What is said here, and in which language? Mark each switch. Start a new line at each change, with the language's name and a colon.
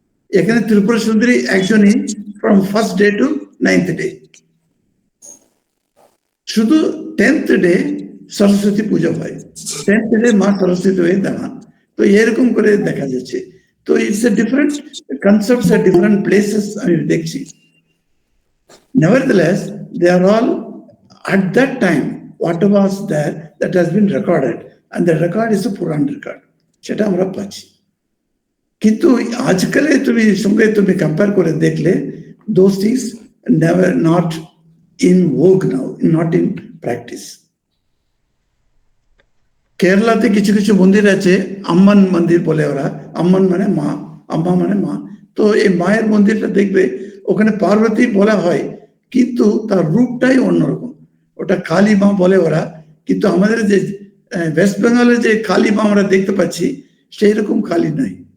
Bangla: এখানে ত্রিপুরা সুন্দরী একজনই from first day to 9th day। শুধু 10th day সরস্বতী পুজো হয়, 10th day মা সরস্বতী হয়ে দাঁড়ান। তো এরকম করে দেখা যাচ্ছে। তো
English: it's a different concepts at different places
Bangla: আমি দেখছি।
English: Nevertheless, they are all at that time, what was there that has been recorded, and the record is a Puran record.
Bangla: সেটা আমরা পাচ্ছি। কিন্তু আজকালে তুমি সঙ্গে তুমি কম্পেয়ার করে দেখলে
English: those things never not in vogue now, not in practice.
Bangla: কেরালাতে কিছু কিছু মন্দির আছে, আম্মান মন্দির বলে ওরা, আম্মান মানে মা, আম্মা মানে মা। তো এই মায়ের মন্দিরটা দেখবে ওখানে পার্বতী বলা হয়, কিন্তু তার রূপটাই অন্যরকম। ওটা কালী মা বলে ওরা, কিন্তু আমাদের যে ওয়েস্ট বেঙ্গলের যে কালী মা আমরা দেখতে পাচ্ছি সেই রকম কালী নয়।